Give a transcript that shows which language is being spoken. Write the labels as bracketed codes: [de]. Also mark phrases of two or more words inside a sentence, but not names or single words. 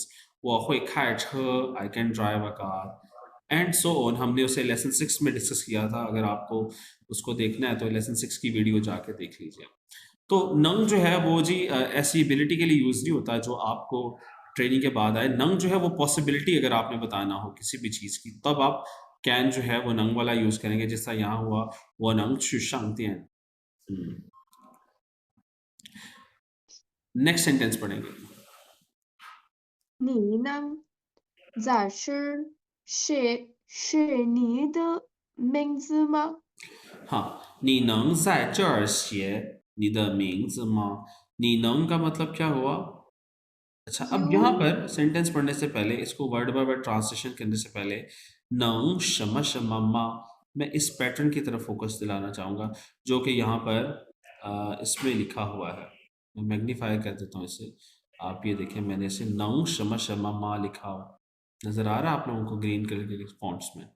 [zh] 我会开车, [en] I can drive a car. and so on. [hi] हमने उसे लेसन 6 में डिस्कस किया था। अगर आपको उसको देखना है तो लेसन 6 की वीडियो जाके देख लीजिए। तो नंग जो है वो जी ऐसी एबिलिटी के लिए यूज नहीं होता जो आपको ट्रेनिंग के बाद आए। नंग जो है वो पॉसिबिलिटी अगर आपने बताना हो किसी भी चीज़ की, तब आप कैन जो है वो नंग वाला यूज़ करेंगे, जैसा यहाँ हुआ वो नंग छु शांतियन। नेक्स्ट सेंटेंस पढ़ेंगे। [zh] 你能在是是你的名字吗？ हाँ, 你能在这儿写你的名字吗？你能 [hi] का मतलब क्या हुआ? अच्छा, अब यहाँ [en] You [hi] पर सेंटेंस पढ़ने से पहले, इसको [en] word by word [hi] ट्रांसलेशन करने से पहले, नंग शमा शमा मा, मैं इस पैटर्न की तरफ फोकस दिलाना चाहूँगा जो कि यहाँ पर इसमें लिखा हुआ है। मैं मैग्नीफाई कर देता हूँ इसे। आप ये देखें, मैंने इसे नंग शमा शमा मा लिखा हुआ नज़र आ रहा है आप लोगों को ग्रीन कलर के फॉन्ट्स में।